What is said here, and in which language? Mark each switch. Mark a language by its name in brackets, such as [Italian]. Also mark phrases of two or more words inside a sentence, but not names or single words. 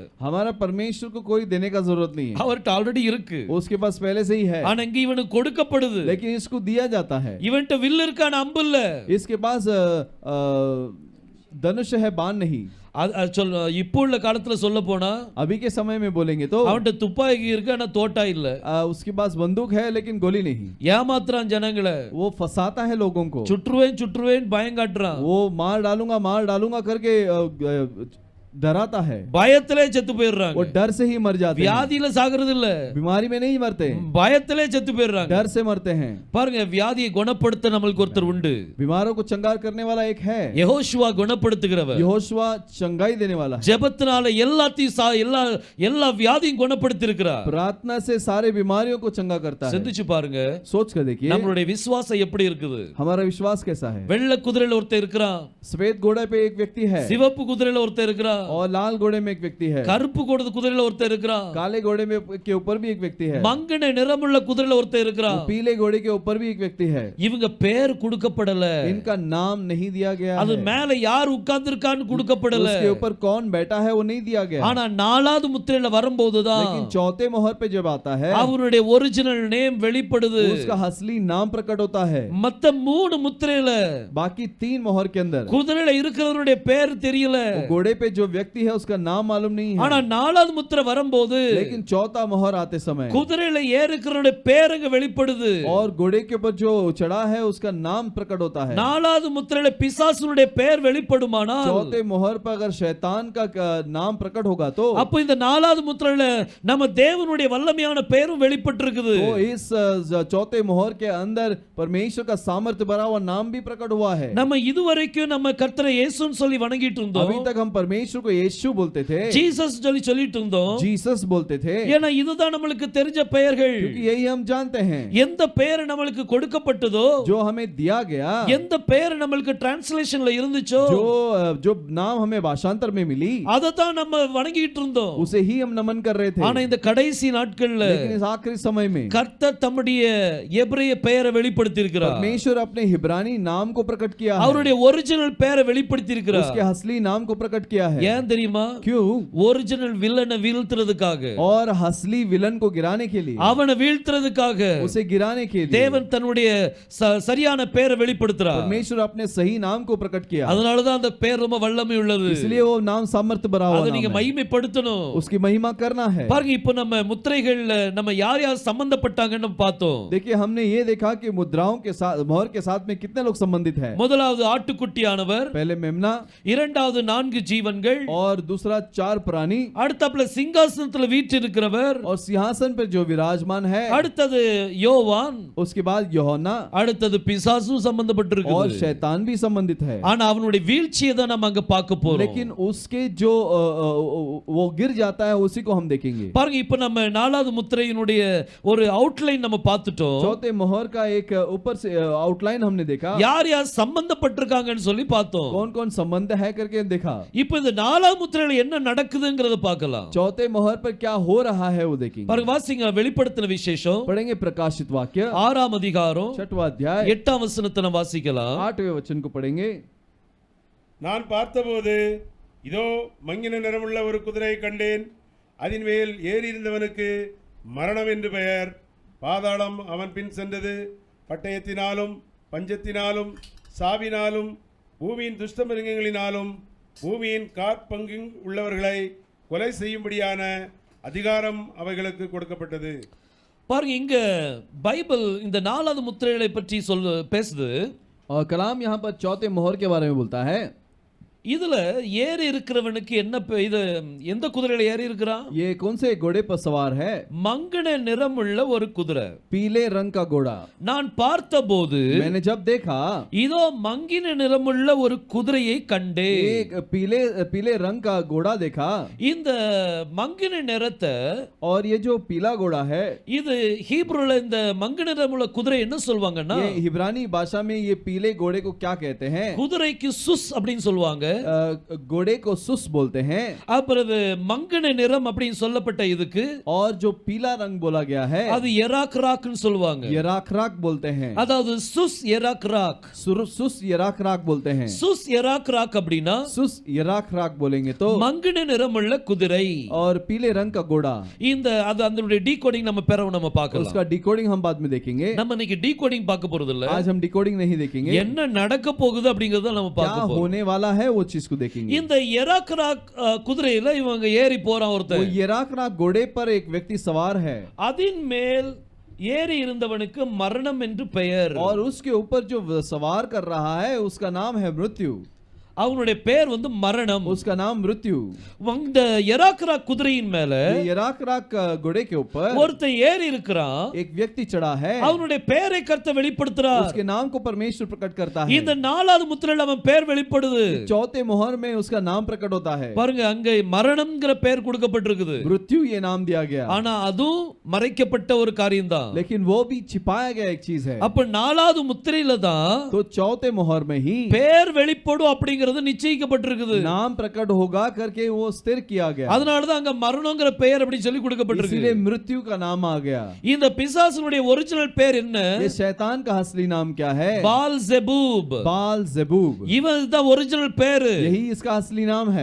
[Hindi] हमारा परमेश्वर को कोई देने का जरूरत नहीं है, [Tamil] அவர்ட்ட ஆல்ரெடி இருக்கு. [Hindi] उसके पास पहले से ही है, [Tamil] ஆனா இங்க இவனுக்கு கொடுக்கப்படுது. [Hindi] लेकिन इसको दिया जाता है। [Tamil] இவன்ட்ட வில் இருக்கு, ஆனா அம்பு இல்ல. [Hindi] इसके पास धनुष है, बाण नहीं। [Tamil] இப்போ உள்ள காலத்துல சொல்ல போனா, [Hindi] अभी के समय में बोलेंगे तो [Tamil] அவன்ட்ட துப்பாக்கி இருக்கு, ஆனா தோட்டா இல்ல. [Hindi] उसके पास बंदूक है लेकिन गोली नहीं। [Tamil] ஏமாத்துறான் ஜனங்களை, [Hindi] वो फंसाता है लोगों को, [Tamil] சுற்றுவேன் பயம் காட்டுறான், [Hindi] वो मार डालूंगा करके डराता है, [Tamil] பயத்திலே செத்து போயிடுறாங்க. [Hindi] वो डर से ही मर जाते हैं। [Tamil] வியாதியில சாகிறது இல்ல, [Hindi] बीमारी में नहीं मरते, [Tamil] பயத்திலே செத்து போயிடுறாங்க. [Hindi] डर से मरते हैं। [Tamil] பாருங்க, வியாதியை குணப்படுத்த நம்மளுக்கு ஒருத்தர் உண்டு. [Hindi] बीमारों को चंगाई करने वाला एक है, [Tamil] யெகோஷுவா குணப்படுத்துகிறவர். [Hindi] यहोशुआ चंगाई देने वाला है। [Tamil] ஜெபத்தினால எல்லா வியாதியும் குணப்படுத்தி இருக்கிறார். [Hindi] प्रार्थना से सारे बीमारियों को चंगा करता है। [Tamil] சிந்திச்சு பாருங்க, [Hindi] सोच कर देखिए [Tamil] நம்மளுடைய விசுவாசம் எப்படி இருக்குது. [Hindi] हमारा विश्वास कैसा है। [Tamil] வெள்ளை குதிரையில ஒருத்தர் இருக்கிறான், [Hindi] श्वेत घोड़े पे एक व्यक्ति है, [Tamil] சிவப்பு குதிரையில ஒருத்தர் இருக்கிறான், [Hindi] और लाल घोड़े में एक व्यक्ति है, [Tamil] கருப்பு குதிரையில ஒருத்தர் இருக்கிறான், [Hindi] काले घोड़े में के ऊपर भी एक व्यक्ति है, [Tamil] மங்கன நிறமுள்ள குதிரையில ஒருத்தர் இருக்கிறான். [Hindi] पीले घोड़े के ऊपर भी एक व्यक्ति है। [Tamil] இவங்க பேர் கொடுக்கப்படல, [Hindi] इनका नाम नहीं दिया गया [Tamil] அது [Hindi] है, [Tamil] மேல யார் உட்கார்ந்திருக்கான்னு கொடுக்கப்படல. [Hindi] उसके ऊपर कौन बैठा है वो नहीं दिया गया। [Tamil] ஆனா நாலாவது முத்திரையில வரும்போதுதான் [Hindi] लेकिन चौथे मोहर पे जब आता है [Tamil] அவருடைய [English] original name [Tamil] வெளிப்படுது. [Hindi] उसका असली नाम प्रकट होता है। [Tamil] மத்த மூணு முத்திரையில [Hindi] बाकी 3 मोहर के अंदर [Tamil] குதிரையில இருக்கிறவருடைய பேர் தெரியல, [Hindi] घोड़े पे जो व्यक्ति है उसका नाम मालूम नहीं है। [Tamil] ஆனா நாலாவது முத்திரை வரும்போது [Hindi] लेकिन चौथा मोहर आते समय [Tamil] குதிரையில ஏறுகிறவருடைய பேர் அங்க வெளிப்படுது. [Hindi] और घोड़े के ऊपर जो चढ़ा है उसका नाम प्रकट होता है। [Tamil] நாலாவது முத்திரையில பிசாசுடைய பேர் வெளிப்படுமானால், [Hindi] चौथे मोहर पर अगर शैतान का नाम प्रकट होगा तो [Tamil] அப்ப இந்த நாலாவது முத்திரையில நம்ம தேவனுடைய வல்லமையான பேரும் வெளிப்பட்டிருக்குது. [Hindi] तो इस चौथे मोहर के अंदर परमेश्वर का सामर्थ्य भरा हुआ नाम भी प्रकट हुआ है। [Tamil] நம்ம இதுவரைக்கும் நம்ம கர்த்தரை இயேசுன்னு சொல்லி வணங்கிட்டு இருந்தோம். [Hindi] अभी तक हम परमेश्वर परमेश्वर को यीशु बोलते थे, [Tamil] ஜீசஸ் சொல்லிட்டு இருந்தோம். [Hindi] जीसस बोलते थे, [Tamil] ஏன்னா இதுதான் நம்மளுக்கு தெரிஞ்ச பெயர்கள். [Hindi] क्योंकि यही हम जानते हैं. [Tamil] எந்த பெயர் நம்மளுக்கு கொடுக்கப்பட்டதோ, [Hindi] जो हमें दिया गया, [Tamil] எந்த பெயர் நம்மளுக்கு டிரான்ஸ்லேஷன்ல இருந்துச்சோ, [Hindi] जो नाम हमें भाषांतर में मिली, [Tamil] அதை தான் நம்ம வணங்கிட்டு இருந்தோம். [Hindi] उसे ही हम नमन कर रहे थे. [Tamil] ஆனா இந்த கடைசி நாட்கள்ல [Hindi] लेकिन इस आखिरी समय में [Tamil] கர்த்தர் தம்முடைய எபிரேய பெயரை வெளிப்படுத்தி இருக்கிறார். [Hindi] परमेश्वर अपने हिब्रानी नाम को प्रकट किया है, [Tamil] அவருடைய ஒரிஜினல் பெயரை வெளிப்படுத்தி இருக்கிறார். [Hindi] उसके असली नाम को प्रकट किया है. [Tamil] ஏன் தெரியுமா? [Hindi] क्यों? [Tamil] ஒரிஜினல் வில்லனை வீழ்த்துறதுக்காக, [Hindi] और असली विलन को गिराने के लिए, [Tamil] அவனை வீழ்த்துறதுக்காக [Hindi] उसे गिराने के लिए [Tamil] தேவன் தன்னுடைய சரியான பெயரை வெளிப்படுத்துறார். [Hindi] परमेश्वर अपने सही नाम को प्रकट किया. [Tamil] அதனால தான் அந்த பெயர் ரொம்ப வல்லமை உள்ளது. [Hindi] इसलिए वो नाम सामर्थ्य भरा हुआ [Tamil] அதை [Hindi] नाम [Tamil] நீங்க [Hindi] है. [Tamil] மகிமைப்படுத்தணும். [Hindi] उसकी महिमा करना है. [Tamil] பாருங்க, இப்போ நம்ம முத்திரைகள்ல நம்ம யார் யார் சம்பந்தப்பட்டாங்கன்னு பார்த்தோம். [Hindi] देखिए, हमने ये देखा कि मुद्राओं के साथ, मोहर के साथ में कितने लोग संबंधित हैं. [Tamil] முதலாவது ஆட்டுக்குட்டியானவர், [Hindi] पहले मेमना, [Tamil] இரண்டாவது 4 ஜீவன்கள், [Hindi] और दूसरा 4 प्राणी, [Tamil] அடுத்ததுல சிங்காசனத்துல வீற்றிருக்கிறவர், [Hindi] और सिंहासन पर जो विराजमान है, [Tamil] அடுத்தது யோவான், [Hindi] उसके बाद यूहन्ना, [Tamil] அடுத்தது பிசாசும் [Hindi] और [Tamil] சம்பந்தப்பட்டிருக்கு. [Hindi] शैतान भी संबंधित है. [Tamil] ஆனா அவனுடைய வீழ்ச்சியை தான் நம்ம அங்க பார்க்க போறோம். [Hindi] लेकिन उसके जो वो गिर जाता है, उसी को हम देखेंगे. [Tamil] பாருங்க, இப்போ நம்ம 4வது முத்திரையினுடைய ஒரு அவுட்லைன் நம்ம பார்த்துட்டோம். [Hindi] चौथे मोहर का एक ऊपर से आउटलाइन हमने देखा, [Tamil] யார் யார் சம்பந்தப்பட்டிருக்காங்கன்னு சொல்லி பார்த்தோம். [Hindi] कौन कौन संबंध है करके देखा. [Tamil] இப்போ இந்த 4வது முத்திரையில என்ன நடக்குதுங்கறத பார்க்கலாம். [Hindi] चौथे मोहर पर क्या हो रहा है वो देखेंगे. [Tamil] பாருங்க, வாசிங்க வெளிப்படுத்தின விசேஷம் [Hindi] पढ़ेंगे प्रकाशित वाक्य [Tamil] 6ஆம் அதிகாரம் [Hindi] 6वां अध्याय [Tamil] 8ஆம் வசனத்தை நம்ம வாசிக்கலாம். [Hindi] 8वें वचन को पढ़ेंगे. [Tamil] நான் பார்த்தபோது இதோ மங்கின நிறமுள்ள ஒரு குதிரையை கண்டேன். அதன் மேல் ஏறியிருந்தவனுக்கு மரணம் என்று பெயர். பாதாளம் அவன் பின் சென்றது. பட்டயத்தினாலும் பஞ்சத்தினாலும் சாவினாலும் பூமியின் துஷ்ட மிருகங்களினாலும் பூமியின் காற்பங்கு உள்ளவர்களை கொலை செய்யும்படியான அதிகாரம் அவைகளுக்கு கொடுக்கப்பட்டது. பாருங்க, இங்க பைபிள் இந்த 4வது முத்திரைகளை பற்றி பேசுது. [Hindi] और कलाम यहाँ पर चौथे मोहर के बारे में बोलता है. [Tamil] இதுல ஏறி இருக்கிறவனுக்கு என்ன இது எந்த குதிரையில ஏறி இருக்கிறான்? [Hindi] ये कौन से घोड़े पर सवार है? [Tamil] மங்கின நிறமுள்ள ஒரு குதிரை, [Hindi] पीले रंग का घोड़ा. [Tamil] நான் பார்த்தபோது [Hindi] मैंने जब देखा, [Tamil] இதோ மங்கின நிறமுள்ள ஒரு குதிரையை கண்டேன். [Hindi] एक पीले रंग का घोड़ा देखा. [Tamil] இந்த மங்கின நிறத்தை, [Hindi] और ये जो पीला घोड़ा है, [Tamil] இது ஹீப்ருல இந்த மங்கின நிறமுள்ள குதிரை என்ன சொல்வாங்கன்னா, [Hindi] ये हिब्रानी भाषा में ये पीले घोड़े को क्या कहते हैं? [Tamil] குதிரைக்கு சுஸ் அப்படின்னு சொல்லுவாங்க. [Hindi] घोड़े को सुस बोलते हैं. [Tamil] அப்புறம் மங்கின நிறம் அப்படின்னு சொல்லப்பட்ட இதுக்கு, [Hindi] और जो पीला रंग बोला गया है, [Tamil] அது எராக்ராக்னு சொல்லுவாங்க. [Hindi] यराक्राक बोलते हैं. [Tamil] அதாவது சுஸ் எராக்ராக். [Hindi] सुस यराक्राक बोलते हैं. [Tamil] சுஸ் எராக்ராக் அப்படின்னா [Hindi] सुस यराक्राक बोलेंगे तो [Tamil] மங்கின நிறமுள்ள குதிரை. [Hindi] और पीले रंग का घोड़ा. [Tamil] இந்த அது அதனுடைய டீகோடிங் நம்ம பெறவும் நம்ம பார்க்கலாம். [Hindi] उसका डिकोडिंग हम बाद में देखेंगे. [Tamil] நம்ம இன்னைக்கு டீகோடிங் பார்க்க போறது இல்ல. [Hindi] आज हम डिकोडिंग नहीं देखेंगे. [Tamil] என்ன நடக்க போகுது அப்படிங்கறத நம்ம [Hindi] क्या [Tamil] பார்க்க போறோம். [Hindi] होने वाला है वो चीज को देखेंगे. [Tamil] இந்த எராக்ராக் குதிரையில இவங்க ஏறி போறான் [Hindi] वो [Tamil] ஒருத்தன். [Hindi] यराक्राक घोड़े पर एक व्यक्ति सवार है. [Tamil] அதின் மேல் ஏறி இருந்தவனுக்கு மரணம் என்று பெயர். [Hindi] और उसके ऊपर जो सवार कर रहा है उसका नाम है मृत्यु. [Tamil] அவனுடைய பெயர் வந்து மரணம். [Hindi] उसका नाम मृत्यु. [Tamil] இந்த எராக்ராக் குதிரையின் மேல [Hindi] यराक्राक घोड़े के ऊपर [Tamil] ஒருத்தன் ஏறி இருக்கிறான். [Hindi] एक व्यक्ति चढ़ा है. [Tamil] அவனுடைய பெயரை கர்த்தர் வெளிப்படுத்துறார். [Hindi] उसके नाम को परमेश्वर प्रकट करता है. [Tamil] இந்த 4வது முத்திரையில அவன் பெயர் வெளிப்படுது. [Hindi] चौथे मोहर में उसका नाम प्रकट होता है. [Tamil] பாருங்க, அங்க மரணம்ங்கிற பெயர் கொடுக்கப்பட்டிருக்குது. [Hindi] मृत्यु ये नाम दिया गया. [Tamil] ஆனா அதுவும் மறைக்கப்பட்ட ஒரு காரியம்தான். [Hindi] लेकिन वो भी छिपाया गया एक चीज है. [Tamil] அப்ப 4வது முத்திரையில தான் [Hindi] तो चौथे मोहर में ही [Tamil] பெயர் வெளிப்படும் அப்படிங்கிறது நிச்சயிக்கப்பட்டிருக்குது. [Hindi] नाम प्रकट होगा करके वो स्थिर किया गया. [Tamil] அதனால தான் அங்க மரணம்ங்கிற பெயர் அப்படி சொல்லி கொடுக்கப்பட்டிருக்கு. [Hindi] इसीलिए मृत्यु का नाम आ गया. [Tamil] இந்த பிசாசுனுடைய ஒரிஜினல் பெயர் என்ன? [Hindi] ये शैतान का असली नाम क्या है? [Tamil] பால்செபூப். [Hindi] बालज़ेबूब. [Tamil] இவன் தான் ஒரிஜினல் பெயர். [Hindi] यही इसका असली नाम है.